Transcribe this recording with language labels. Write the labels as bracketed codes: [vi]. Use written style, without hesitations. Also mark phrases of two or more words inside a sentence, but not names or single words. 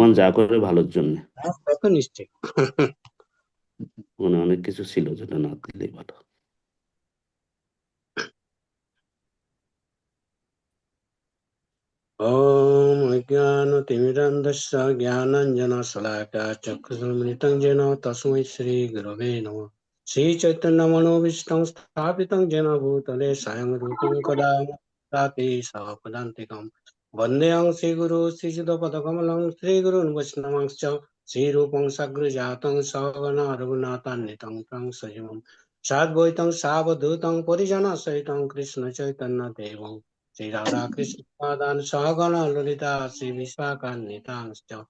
[bn] ভগবান যা করে ভালোর জন্য, তা তো নিশ্চয়ই। মানে অনেক কিছু ছিল যেটা না দিলেই ভালো। [sa] ओम अज्ञानतिमिरन्धस्य ज्ञानाञ्जनशलाकया चक्षुरुन्मिलितं येन तस्मै श्रीगुरवे नमः। श्रीचैतन्यमनोभीष्टं स्थापितं येन भूतले स्वयं रूपं कदा ताति सपदान्तिकं वन्देऽहं श्रीगुरो श्रीयुतपदकमलं श्रीगुरून् वैष्णवांश्च श्रीरूपं सग्रजातं सगना रघुनाथान्वितं तं सजीवं साद्वैतं सावधूतं परिजनसहितं कृष्णचैतन्यदेवं श्री राधा कृष्ण पादान सहगण ललिता श्री विशाखान्वितांश्च